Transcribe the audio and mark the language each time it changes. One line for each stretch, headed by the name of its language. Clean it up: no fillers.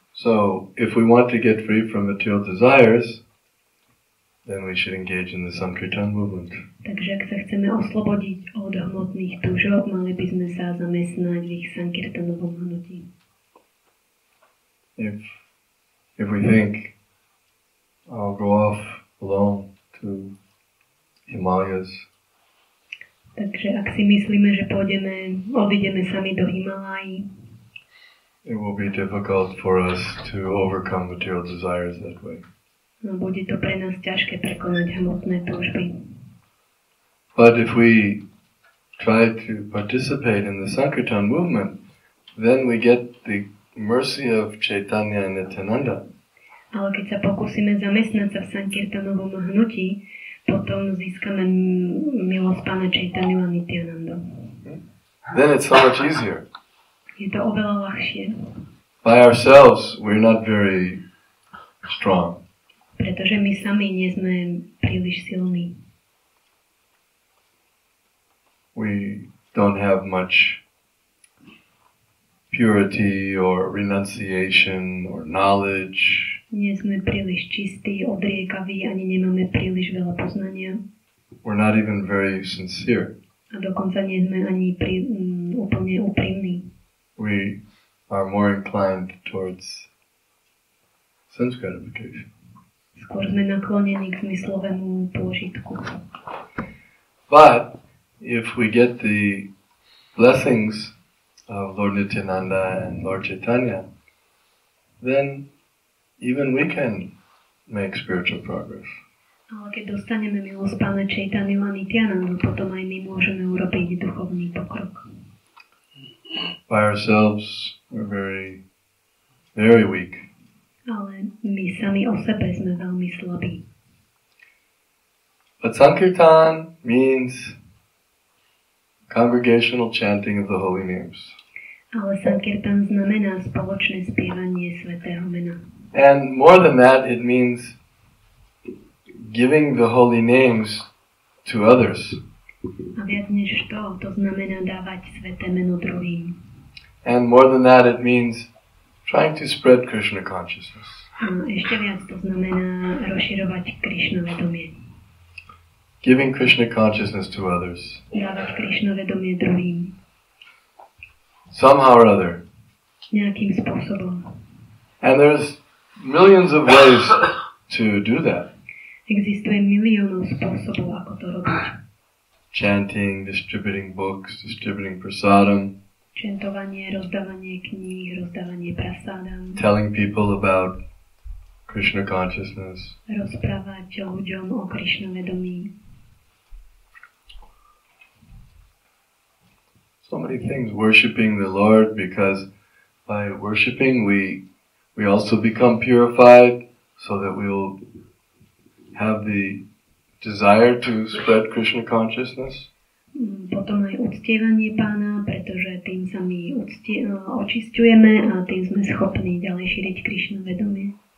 English: So, if we want to get free from material desires, then we should engage in the Sankirtan movement.
Slovak: Takže ak sa chceme oslobodiť od hmotných túžob, mali by sme sa zamestnať v ich Sankirtanovom hnutí.
English: If we think, I'll go off alone to Himalayas.
Slovak: Takže ak si myslíme, že odídeme sami do Himalají,
English: it will be difficult for us to overcome material desires that way.
Slovak: Bude to pre nás ťažké prekonať hmotné túžby.
English: But if we try to participate in the Sankirtan movement, then we get the mercy of Chaitanya and Nityananda.
Slovak: Ale keď sa pokúsime zamestnať sa v Sankirtanovom hnutí, potom získame milosť Pána Chaitanya a Nityanandu.
English: Then it's so much easier.
Slovak: Je to oveľa ľahšie.
English: By ourselves, we're not very strong.
Slovak: Pretože my sami nie sme príliš silní.
English: We don't have much purity or renunciation or knowledge.
Slovak: Nie sme príliš čistí, odriekaví, ani nemáme príliš veľa poznania.
English: We're not even very sincere.
Slovak: A dokonca nie sme ani úplne úprimní.
English: We are more inclined towards sense gratification.
Slovak: Skôr sme naklonení k zmyslovému pôžitku.
English: But if we get the blessings of Lord Nityananda and Lord Chaitanya, then even we can make spiritual progress.
Slovak: Ale keď dostaneme milosť Pána Chaitanya a Nityanandu, potom aj my môžeme urobiť duchovný pokrok.
English: By ourselves, we're very, very weak.
Slovak: Ale my sami o sebe sme veľmi slabí.
English: But Sankirtan means congregational chanting of the holy names.
Slovak: Ale Sankirtan znamená spoločné spievanie svätého mena.
English: And more than that, it means giving the holy names to others.
Slovak: A viac než to znamená dávať sväté meno druhým.
English: And more than that, it means trying to spread Krishna consciousness.
Slovak: A ešte viac to znamená rozširovať Krishna vedomie.
English: Giving Krishna consciousness to others.
Slovak: Dávať Krishna vedomie druhým.
English: Somehow or other.
Slovak: Nejakým spôsobom.
English: And there's millions of ways to do that.
Slovak: Existuje miliónov spôsobov, ako to robiť.
English: Chanting, distributing books, distributing prasadam.
Slovak: Čentovanie, rozdávanie kníh, rozdávanie prasádam.
English: Telling people about Krishna consciousness.
Slovak: Rozprávať ľuďom o Krishna vedomí.
English: So many things. Worshipping the Lord, because by worshipping we also become purified, so that we will have the desire to spread Krishna consciousness.
Slovak: Potom aj uctievanie Pána, pretože tým sa my očisťujeme a tým sme schopní ďalej šíriť Krishna vedomie.